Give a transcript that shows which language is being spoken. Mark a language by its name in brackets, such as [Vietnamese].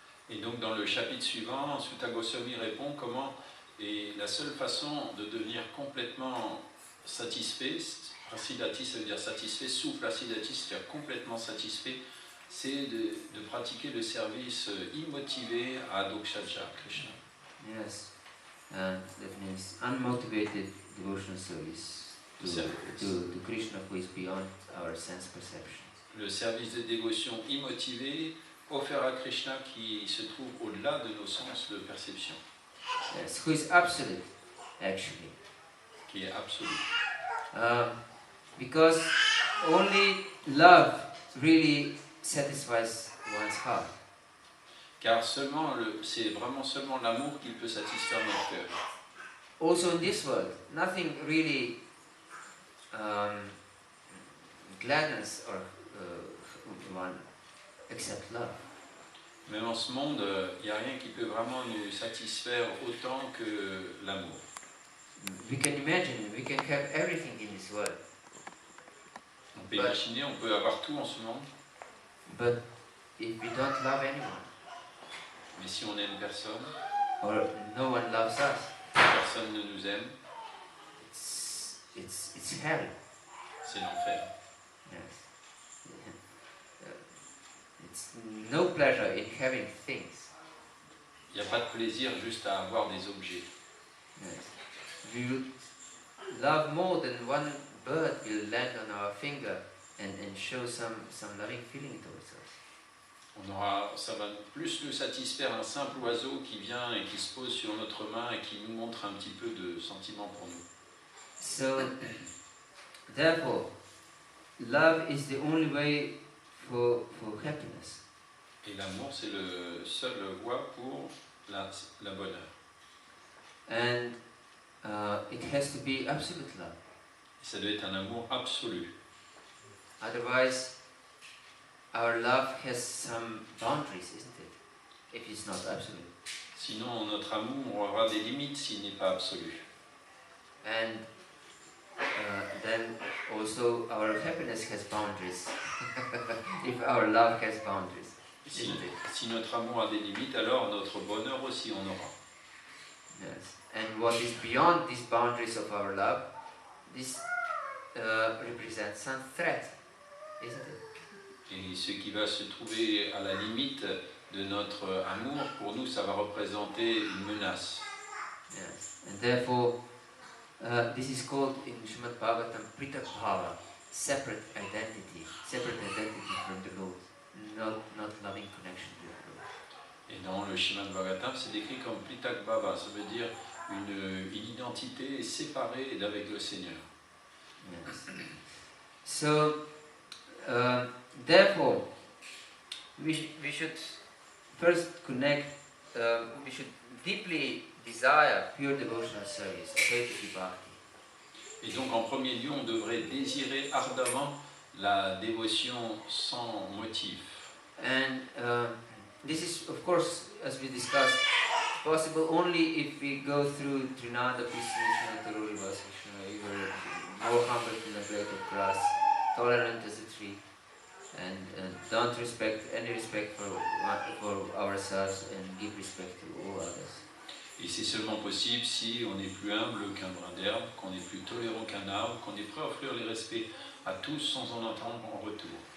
[French] Et donc dans le chapitre suivant, Sutta Goswami répond comment et la seule façon de devenir complètement satisfait, prasidati ça veut dire satisfait, suprasidati c'est-à-dire complètement satisfait, c'est de pratiquer le service immotivé à Dokshaja, Krishna. [English] Yes, and that means unmotivated devotional service to Krishna who is beyond our sense perception. [French] Le service de dévotion immotivé offert à Krishna qui se trouve au-delà de nos sens de perception. [English] Yes, who is absolute, actually. [French] Qui est absolu. [English] Because only love really satisfies one's heart. [French] Car c'est vraiment seulement l'amour qui peut satisfaire notre cœur. [English] Also in this world, nothing really gladdens or one except love. [French] Même en ce monde, il n'y a rien qui peut vraiment nous satisfaire autant que l'amour. [English] We can imagine, we can have everything in this world. [French] On peut imaginer, on peut avoir tout en ce monde. [English] But if we don't love anyone, [French] mais si on n'aime personne, [English] or no one loves us, [French] personne ne nous aime, [English] it's hell. [French] C'est l'enfer. [English] Yes. It's no pleasure in having things. [French] Il n'y a pas de plaisir juste à avoir des objets. [English] Yes. We would love more than one bird will land on our finger and show some loving feeling towards us. [French] Ça va plus nous satisfaire un simple oiseau qui vient et qui se pose sur notre main et qui nous montre un petit peu de sentiment pour nous. [English] So, therefore, love is the only way for happiness. [French] Et l'amour, c'est le seul voie pour la bonheur. [English] And it has to be absolute love. [French] Et ça doit être un amour absolu. [English] Otherwise, our love has some boundaries, isn't it? If it's not absolute. [French] Sinon, notre amour aura des limites s'il n'est pas absolu. [English] And then also our happiness has boundaries. If our love has boundaries. [French] Si notre amour a des limites, alors notre bonheur aussi en aura. [English] Yes. And what is beyond these boundaries of our love, this represents some threat, isn't it? [French] Et ce qui va se trouver à la limite de notre amour, pour nous, ça va représenter une menace. [English] Yes. And therefore, this is called in Srimad Bhagavatam Pritak Bhava, separate identity from the Lord. not loving connection to the Lord. [French] Et dans le Srimad Bhagavatam, c'est décrit comme Pritak Bhava, ça veut dire une identité séparée d'avec le Seigneur. [English] Yes. So, therefore, we should first connect, we should deeply desire pure devotional service, Advaita Bhakti. [French] Et donc en premier lieu, on devrait désirer ardemment la dévotion sans motif. [English] And this is, of course, as we discussed, possible only if we go through Trinada, Pismishna, Taruri, Vasishna, either more humble than the blade of grass, tolerant as a tree, and don't respect any respect for ourselves and give respect to all others. [French] Et c'est seulement possible si on est plus humble qu'un brin d'herbe, qu'on est plus tolérant qu'un arbre, qu'on est prêt à offrir les respects à tous sans en attendre en retour.